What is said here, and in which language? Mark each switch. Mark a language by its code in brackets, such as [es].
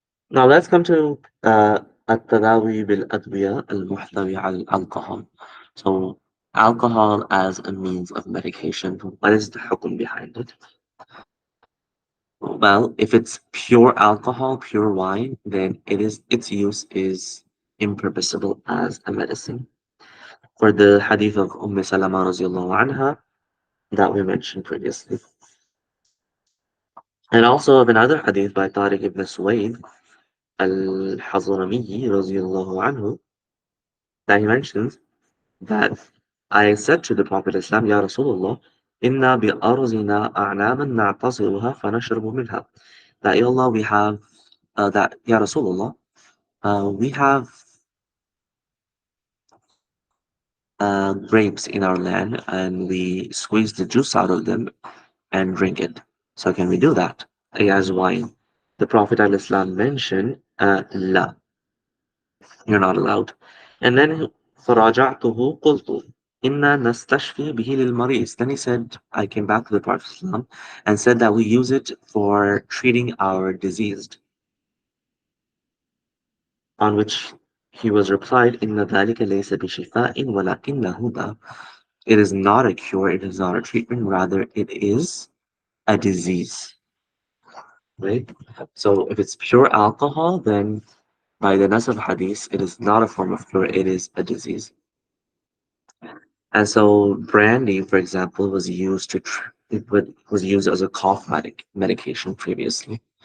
[en] Now let's come to [ar] التداوي بالأدوية المحتوية على الكحول. [en] So alcohol as a means of medication. What is the hukum behind it? Well, if it's pure alcohol, pure wine, then its use is impermissible as a medicine. For the hadith of Salama radiallahu anha that we mentioned previously. And also of another hadith by Tariq ibn Suwaid al-Hazrami radiallahu anhu that he mentions that I said to the Prophet Islam, Ya Rasulullah, [ar] Inna bi arzina a'naman na'tasiruha fanashrabu minha. [en] That, Ya Allah, we have, that, Ya Rasulullah, we have grapes in our land and we squeeze the juice out of them and drink it. So can we do that as wine? The Prophet ﷺ mentioned, La, you're not allowed. And then [ar] فراجعته قلت إنا نستشفي به للمريض. [en] Then he said, I came back to the Prophet ﷺ and said that we use it for treating our diseased. On which he was replied, [ar] إن ذلك ليس بشفاء ولكنه داء. [en] It is not a cure, it is not a treatment, rather it is a disease. Right? So if it's pure alcohol, then by the Nas of Hadith, it is not a form of cure, it is a disease. And so brandy, for example, was used was used as a cough medication previously.